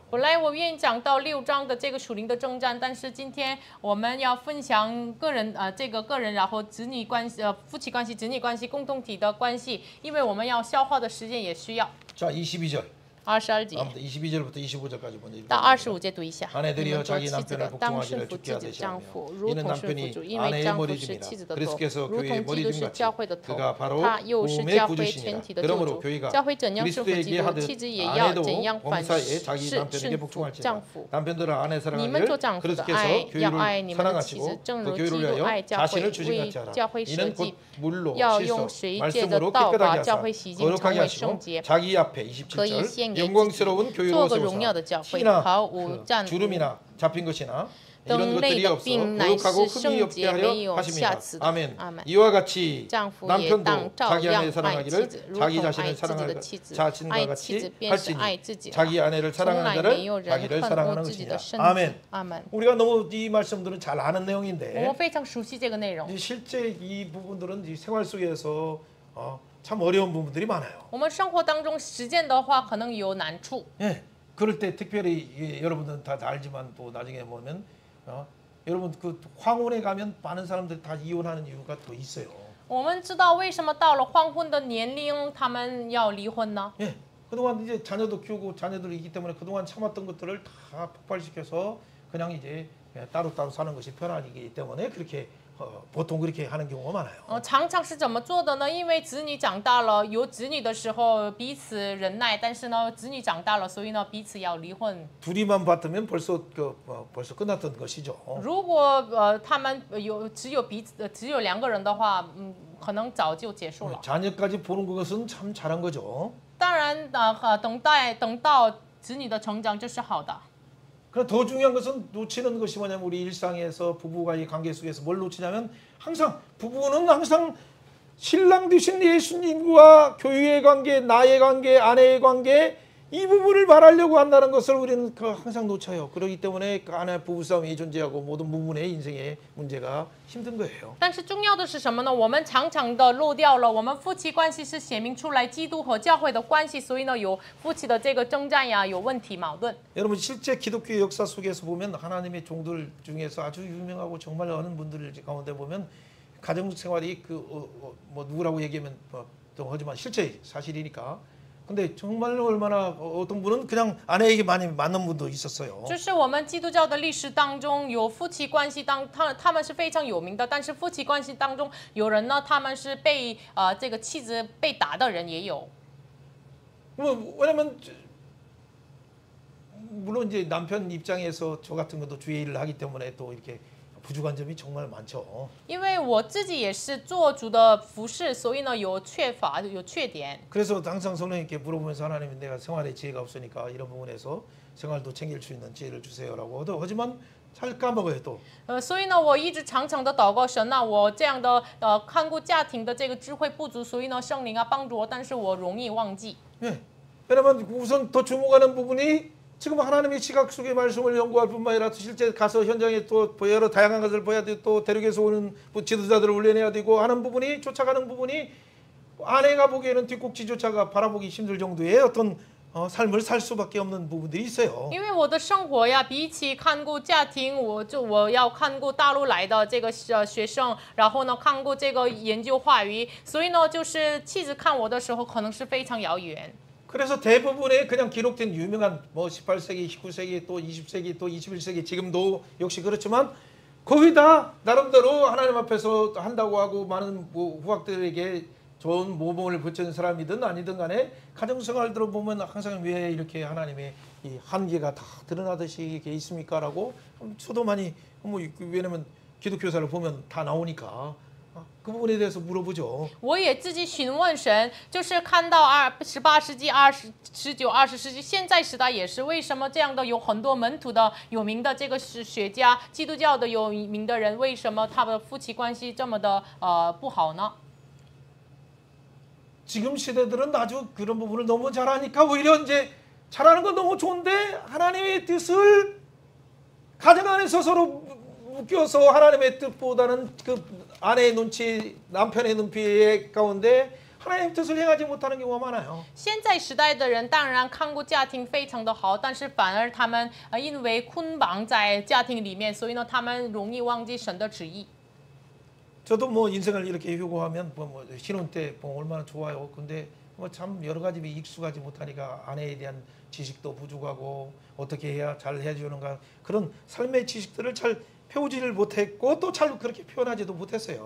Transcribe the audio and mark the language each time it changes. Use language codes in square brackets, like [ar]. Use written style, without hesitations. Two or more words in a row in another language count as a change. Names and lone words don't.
[zh] 本来我愿意讲到6章的这个属灵的征战，但是今天我们要分享个人这个个人，然后子女关系夫妻关系、子女关系、共同体的关系，因为我们要消化的时间也需要。 [ko] 자, 22절. [zh] 22节 [ko] 아무튼 22절부터 25절까지 먼저 [zh] 到 [ko] 읽어봅니다. [zh] 25 节读一下。你 [ko] 아내들이여 [zh] 们做 [ko] 자기 [zh] 妻子的 [ko] 남편을 [zh] 当 [ko] 복종하기를 [zh] 顺服 [ko] 주께 [zh] 自己的丈 [ko] 하시하며 [zh] 夫，如 [ko] 이는 [zh] 同顺服 [ko] 남편이 [zh] 主，因为 [ko] 아내의 [zh] 丈夫是 [ko] 머리심이라 [zh] 妻子的头， [ko] 그리스도께서 [zh] 如 [ko] 교회의 [zh] 同基督是 [ko] 머리심같이 [zh] 教会的头， [ko] 그가 바로 [zh] 他又是 [ko] 몸의 [zh] 教会 [ko] 구주시니라 [zh] 全体的救 [ko] 그러므로 [zh] 主。 [ko] 교회가 [zh] 教会怎样顺服基 [ko] 그리스도에게 [zh] 督， [ko] 하듯 [zh] 妻子也要 [ko] 아내도 [zh] 怎样反 [ko] 범사에 자기 [zh] 是 [ko] 남편에게 [zh] 顺服 [ko] 복종할지니라 [zh] 丈夫。 [ko] 남편들아 아내 [zh] 你们做 [ko] 사랑하기를 [zh] 丈夫的 [ko] 그리스도께서 [zh] 爱，要爱 [ko] 교회를 [zh] 你们的妻子， [ko] 사랑하시고 [zh] 正 [ko] 그 [zh] 如基 [ko] 교회를 [zh] 督 [ko] 위하여 [zh] 爱教会， [ko] 자신을 주신 [zh] 为 [ko] 같이 하라 [zh] 教会舍 [ko] 이는 [zh] 己 [ko] 곧 。 물로 [zh] 要用 [ko] 씻어 [zh] 水借的 [ko] 말씀으로 [zh] 道 [ko] 깨끗하게 [zh] 把教 [ko] 하사 [zh] 会洗净，成 [ko] 거룩하게 [zh] 为圣 [ko] 하시고 [zh] 洁。 [ko] 자기 앞에 [zh] 可以献 [ko] 27절 [zh] 给自己， [ko] 영광스러운 교회로 [zh] 做个荣耀 [ko] 세우사 [zh] 的教会， [ko] 티나 [zh] 毫无占污。 [ko] 주름이나 잡힌 것이나 이런 [zh] 等类 [ko] 것들이 [zh] 的 [ko] 없어 [zh] 病乃 [ko] 거룩하고 [zh] 是 [ko] 흠이 [zh] 圣 [ko] 없게 [zh] 洁，没 [ko] 하려 [zh] 有瑕 [ko] 하십니다. [zh] 疵的。 [ko] 아멘. [zh] 阿门。 [ko] 이와 같이 [zh] 丈夫也当 [ko] 남편도 [zh] 照 [ko] 자기 [zh] 样 [ko] 아내를 [zh] 爱妻 [ko] 사랑하기를 [zh] 子，如 [ko] 자기 [zh] 同爱 [ko] 자신을 [zh] 自己的 [ko] 사랑할 [zh] 妻子。 [ko] 자신과 [zh] 爱妻子 [ko] 같이 [zh] 便是 [ko] 할지니 [zh] 爱自己了。 [ko] 자기 아내를 [zh] 从 [ko] 사랑하는 [zh] 来 [ko] 자를 [zh] 没有人 [ko] 자기를 [zh] 恨 [ko] 사랑하는 [zh] 恶自己 [ko] 것이니라. [zh] 的身子。 [ko] 아멘. [zh] 阿门。 [ko] 우리가 너무 이 말씀들은 잘 아는 [zh] 我 [ko] 내용인데 [zh] 们非常熟悉这个内容。 [ko] 실제 이 부분들은 이 생활 속에서 참 어려운 부분들이 많아요. [zh] 我们生活当中实践的话，可能有难处。 [ko] 예, 그럴 때 특별히 여러분들은 다 알지만 또 나중에 보면 여러분 그 황혼에 가면 많은 사람들이 다 이혼하는 이유가 또 있어요. [zh] 我们知道为什么到了黄昏的年龄，他们要离婚呢？ [ko] 예, 그동안 이제 자녀도 키우고 자녀들이 있기 때문에 그동안 참았던 것들을 다 폭발시켜서 그냥 이제 따로따로 사는 것이 편하기 때문에 그렇게 보통 그렇게 하는 경우가 많아요. [zh] 常常是怎么做的呢？因为子女长大了，有子女的时候彼此忍耐，但是呢，子女长大了，所以呢，彼此要离婚。 [ko] 둘이만 봤으면 벌써 끝났던 것이죠. [zh] 如果他们只有两个人的话，可能早就结束了。 [ko] 자녀까지 보는 것은 참 잘한 거죠. [zh] 当然，等到子女的成长，这是好的。 [ko] 그러나 더 중요한 것은 놓치는 것이 뭐냐면 우리 일상에서 부부와의 관계 속에서 뭘 놓치냐면 항상 부부는 항상 신랑 되신 예수님과 교회의 관계, 나의 관계, 아내의 관계 이 부분을 말하려고 한다는 것을 우리는 항상 놓쳐요. 그렇기 때문에 그 안에 부부싸움이 존재하고 모든 부분의 인생의 문제가 힘든 거예요. [zh] 但是重要的是什么呢？我们常常的漏掉了，我们夫妻关系是显明出来基督和教会的关系，所以呢，有夫妻的这个征战呀，有问题矛盾。 [ko] 여러분 실제 기독교 역사 속에서 보면 하나님의 종들 중에서 아주 유명하고 정말 어느 분들 가운데 보면 가정 생활이 뭐 누구라고 얘기하면 또 하지만 실제 사실이니까. 근데 정말 얼마나 어떤 분은 그냥 아내에게 많이 맞는 분도 있었어요. [zh] 就是我们基督教的历史当中，有夫妻关系他们是非常有名的，但是夫妻关系当中有人呢，他们是被这个妻子被打的人也有。 [ko] 왜냐면 물론 이제 남편 입장에서 저 같은 것도 주의 일을 하기 때문에 또 이렇게 부족한 점이 정말 많죠. [zh] 因为我自己也是做主的服侍，所以呢有缺乏有缺点。 [ko] 그래서 항상 성령님께 물어보면서 하나님 내가 생활에 지혜가 없으니까 이런 부분에서 생활도 챙길 수 있는 지혜를 주세요라고 하지만 잘 까먹어요 또. [zh] 所以呢，我一直常常的祷告神啊，我这样的看顾家庭的这个智慧不足，所以呢，圣灵啊帮助我，但是我容易忘记。 [ko] 예. 왜냐면 우선 더 주목하는 부분이 지금 하나님의 시각 속의 말씀을 연구할 뿐만 아니라 실제 가서 현장에 또 여러 다양한 것을 봐야 되고 또 대륙에서 오는 지도자들을 훈련해야 되고 하는 부분이 쫓아가는 부분이 아내가 보기에는 뒷꼭지조차가 바라보기 힘들 정도의 어떤 삶을 살 수밖에 없는 부분들이 있어요. [zh] 因为我的生活呀，比起看顾家庭，我要看顾大陆来的这个学生，然后呢看顾这个研究话语，所以呢，就是妻子看我的时候，可能是非常遥远。 [ko] 그래서 대부분의 그냥 기록된 유명한 뭐 18세기, 19세기, 또 20세기, 또 21세기 지금도 역시 그렇지만 거의 다 나름대로 하나님 앞에서 한다고 하고 많은 후학들에게 좋은 모범을 붙이는 사람이든 아니든 간에 가정생활들을 보면 항상 왜 이렇게 하나님의 이 한계가 다 드러나듯이 이렇게 있습니까라고 저도 많이 왜냐면 기독교사를 보면 다 나오니까 그 부분에 대해서 물어보죠. [zh] 我也自己询问神，就是看到18世纪、19、20世纪，现在时代也是为什么这样的有很多门徒的有名的这个学家，基督教的有名的人，为什么他们的夫妻关系这么的不好呢？ [ko] 지금 시대들은 아주 그런 부분을 너무 잘하니까 오히려 이제 잘하는 건 너무 좋은데 하나님의 뜻을 가정 안에서 서로 묶여서 하나님의 뜻보다는 그 아내의 눈치, 남편의 눈빛 가운데 하나님의 뜻을 행하지 못하는 경우가 많아요. [zh] 现在时代的人当然看顾家庭非常的好，但是反而他们因为捆绑在家庭里面，所以呢，他们容易忘记神的旨意。 [ko] 저도 뭐 인생을 이렇게 효고하면 뭐 신혼 때 뭐 얼마나 좋아요. 근데 뭐 참 여러 가지 익숙하지 못하니까 아내에 대한 지식도 부족하고 어떻게 해야 잘 해주는가 그런 삶의 지식들을 잘 배우지를 못했고 또 잘 그렇게 표현하지도 못했어요.